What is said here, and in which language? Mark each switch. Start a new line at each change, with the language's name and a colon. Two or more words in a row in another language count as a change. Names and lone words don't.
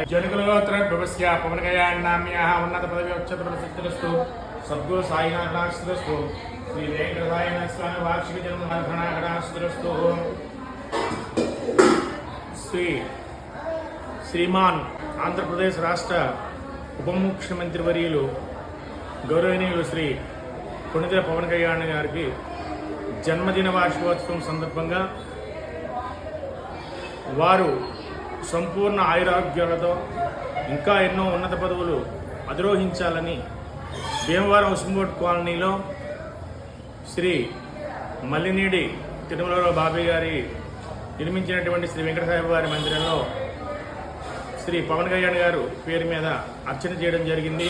Sanskrit: जनकुलगोत्रोद्भवस्य पवन कल्याण नाम्याः उन्नत पदवी उच्चतर प्रसिद्धिरस्तु। सद्गुरु साईनाथ नामस्तुस्तु। श्री वेंकटेश्वर स्वामी वार्षिक जन्मदिनास्तुस्तु। श्रीमान आंध्र प्रदेश राष्ट्र
Telugu: ఉప ముఖ్యమంత్రి వర్యులు గౌరవనీయులు శ్రీ కొణిదెల పవన్ కళ్యాణ్ గారికి జన్మదిన వార్షికోత్సవం సందర్భంగా వారు సంపూర్ణ ఆయురారోగ్యాలతో ఇంకా ఎన్నో ఉన్నత పదవులు అధిరోహించాలని భీమవరం ఉస్మోట్ కాలనీలో శ్రీ మల్లినేడి తిరుమలలో బాబాయ్ గారి నిర్మించినటువంటి శ్రీ వెంకటేశ్వర వారి మందిరంలో శ్రీ పవన్ కళ్యాణ్ గారు పేరు మీద అర్చన చేయడం జరిగింది.